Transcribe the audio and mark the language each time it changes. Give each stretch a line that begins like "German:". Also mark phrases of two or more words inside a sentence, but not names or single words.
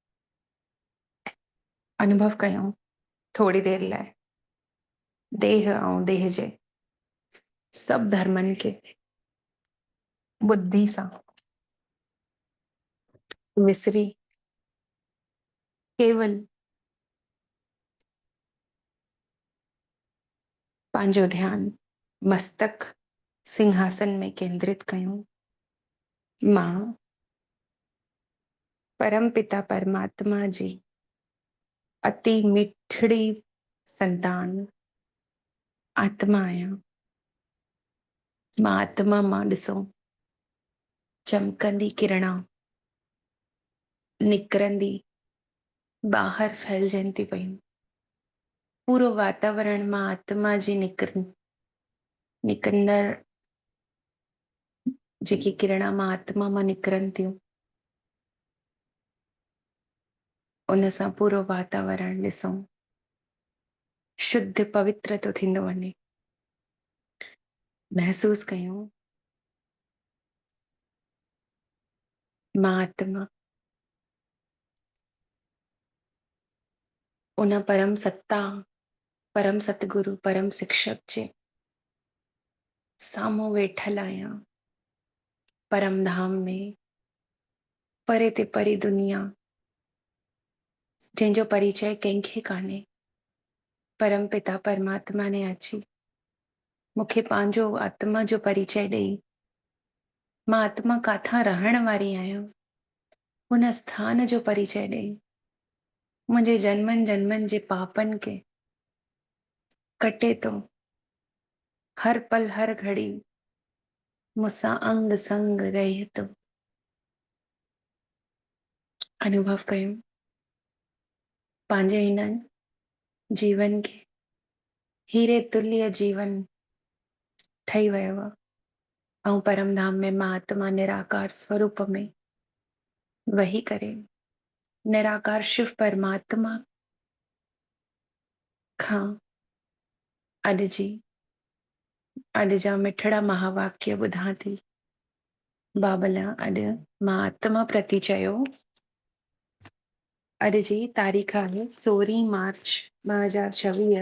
Sindhi: अनुभव कयूं थोड़ी देर लाइ देह ऐं देह जे सभु धर्मनि खे बुद्धि सां विसरी केवल पंहिंजो ध्यानु मस्तक सिंहासन में केंद्रित कयूं। मां परम पिता परमात्मा जी अति मिठड़ी संतान आत्मा आहियां। मां आत्मा मां ॾिसो चमकंदी किरणा निकिरंदी ॿाहिरि फैलजनि थी पयूं। पूरो वातावरण मां आत्मा जी निकंदड़ जेकी किरणा मां आत्मा मां निकिरनि थियूं, उन सां पूरो वातावरण ॾिसूं शुद्ध पवित्र थो थींदो वञे। महसूस कयूं मां आत्मा उन परम सत्ता, परम सतगुरु, परम शिक्षक जे साम्हूं वेठल आहियां, परम धाम में, परे ते परी दुनिया, जंहिंजो परिचय कंहिंखे कान्हे। परम पिता परमात्मा ने अची मूंखे पंहिंजो आत्मा जो परिचय ॾेई, मां आत्मा काथां रहण वारी आहियां, हुन स्थान जो परिचय ॾेई, मुंहिंजे जन्मनि जन्मनि जे पापनि खे कटे थो, हर पल हर घड़ी मूंसां अंग संग रहे थो। अनुभव कयूं पंहिंजे हिन जीवन खे हीरे तुल्य जीवन ठही वियो आहे ऐं परम धाम में मां आत्मा निराकार स्वरूप में वही करे निराकार शिव परमात्मा खां अॼु जा मिठड़ा महावाक्य ॿुधां थी। बाबला अॼु मां आत्मा प्रति चयो, अॼु जी तारीख़ आहे 16 मार्च 2026।